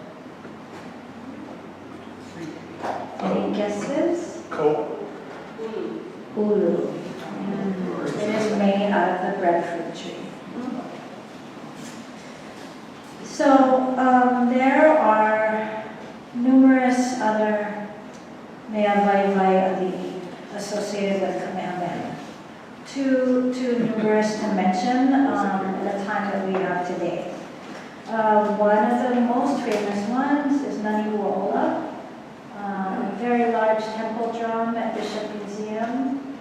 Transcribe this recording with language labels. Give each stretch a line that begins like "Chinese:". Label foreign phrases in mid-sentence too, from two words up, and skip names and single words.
English: Any guesses? Coal. Ulu. It is made out of the breadfruit tree. So there are numerous other
Hawaiian: mea vaivai ali'i
English: associated with Kamehameha. Too numerous to mention in the time that we have today. One of the most famous ones is Naniuola, a very large temple drum at Bishop Museum.